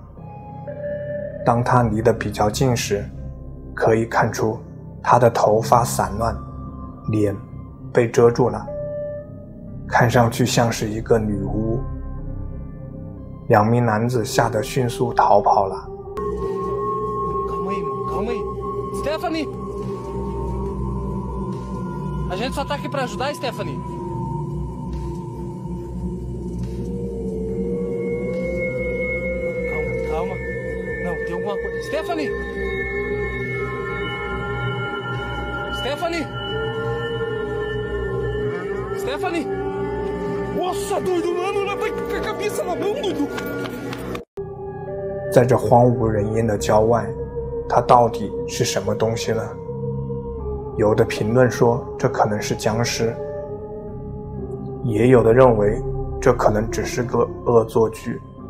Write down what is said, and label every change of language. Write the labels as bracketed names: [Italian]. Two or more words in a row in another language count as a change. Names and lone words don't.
[Chinese] 当他离得比较近时，可以看出他的头发散乱，脸被遮住了，看上去像是一个女巫。两名男子吓得迅速逃跑了。 [Portuguese] Stephanie! A gente só tá aqui pra ajudar, Stephanie. Calma. Não, tem alguma coisa. Stephanie! Stephanie! Nossa, doido, mano! Ela vai com a cabeça na mão, doido! [Chinese] 在这荒无人烟的郊外，它到底是什么东西呢？有的评论说这可能是僵尸，也有的认为这可能只是个恶作剧。